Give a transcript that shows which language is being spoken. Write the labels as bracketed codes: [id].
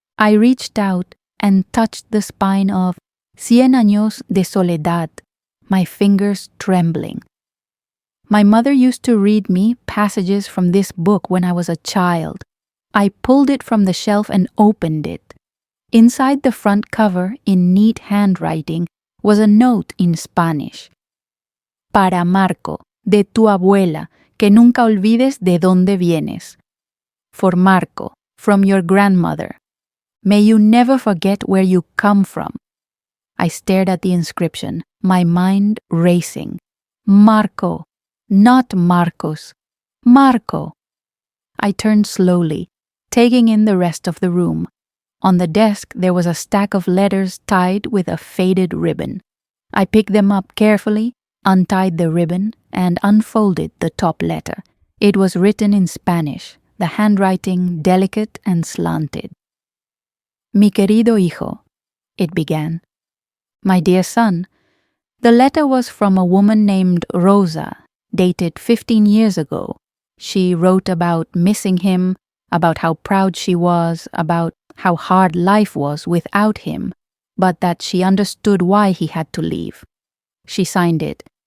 [en] I reached out and touched the spine of Cien Años de Soledad, my fingers trembling. My mother used to read me passages from this book when I was a child. I pulled it from the shelf and opened it. Inside the front cover, in neat handwriting, was a note in Spanish. [es] Para Marco, de tu abuela, que nunca olvides de dónde vienes. [en] For Marco, from your grandmother. May you never forget where you come from. I stared at the inscription, my mind racing. Marco. Not Marcos. Marco. I turned slowly, taking in the rest of the room. On the desk there was a stack of letters tied with a faded ribbon. I picked them up carefully, untied the ribbon, and unfolded the top letter. It was written in Spanish, the handwriting delicate and slanted. [es] Mi querido hijo, it began. [en] My dear son. The letter was from a woman named Rosa, dated 15 years ago. She wrote about missing him, about how proud she was, about how hard life was without him, but that she understood why he had to leave. She signed it.